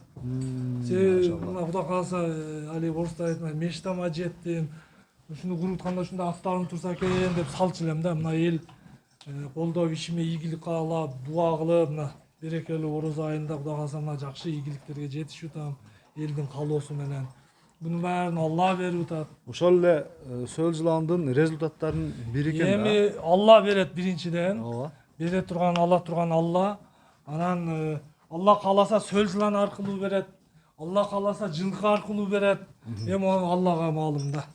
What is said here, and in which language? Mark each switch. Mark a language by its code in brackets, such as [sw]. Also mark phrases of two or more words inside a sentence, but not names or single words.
[ky] Себеби мына Кудай кааласа али орусда айтат, мечтама жеттим. Ушуну курутканда ушундай аттарым турса экен деп салчу элем да. Мына эл колдоп ишиме ийгилик каалап, дуа кылып, мына берекелүү Орозо айында Кудай кааласа мына жакшы ийгиликтерге жетишип атам. Элдин каалоосу менен. Bunun bärini Allah berip atat. Ошол эле сөөл жыландын результаттарынын бири экен да. Эми Allah берет биринчиден. Ооба. Бере турган, ала турган Allah. Анан Allah кааласа сөөл жылан аркылуу берет. Allah кааласа жылкы аркылуу берет. Эми Аллага маалым да.